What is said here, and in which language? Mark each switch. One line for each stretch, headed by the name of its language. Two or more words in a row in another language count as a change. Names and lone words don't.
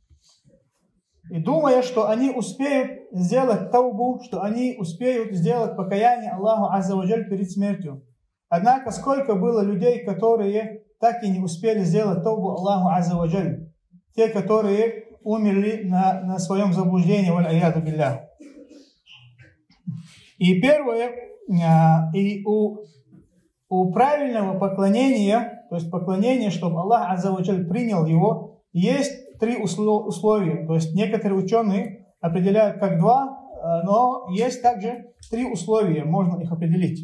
Russian: И думая, что они успеют сделать таубу, что они успеют сделать покаяние Аллаху
Arabic: عز وجل
Russian: перед смертью. Однако сколько было людей, которые так и не успели сделать таубу Аллаху
Arabic: عز وجل.
Russian: Те, которые умерли на своем заблуждении,
Arabic: والعياذ بالله.
Russian: И первое, и у правильного поклонения, то есть поклонения, чтобы Аллах
Arabic: عز وجل
Russian: принял его, есть 3 условия. То есть некоторые ученые определяют как 2, но есть также 3 условия, можно их определить.